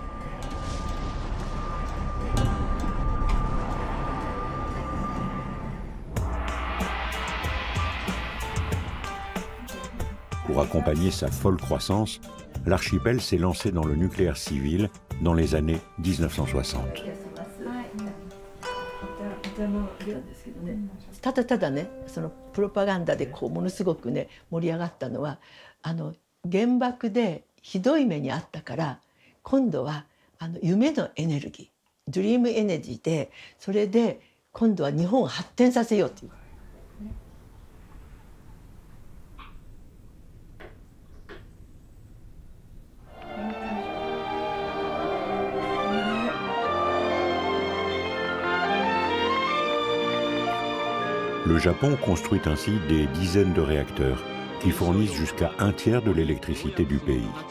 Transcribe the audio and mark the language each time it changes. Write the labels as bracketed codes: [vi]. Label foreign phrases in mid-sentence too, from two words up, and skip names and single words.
[fr] Pour accompagner sa folle croissance, l'archipel s'est lancé dans le nucléaire civil dans les années 1960. [ja] ただただね、そのプロパガンダでものすごくね盛り上がったのは原爆でひどい目にあったから今度は夢のエネルギー、ドリームエネルギーでそれで今度は日本を発展させようという。 [fr] Le Japon construit ainsi des dizaines de réacteurs qui fournissent jusqu'à un tiers de l'électricité du pays.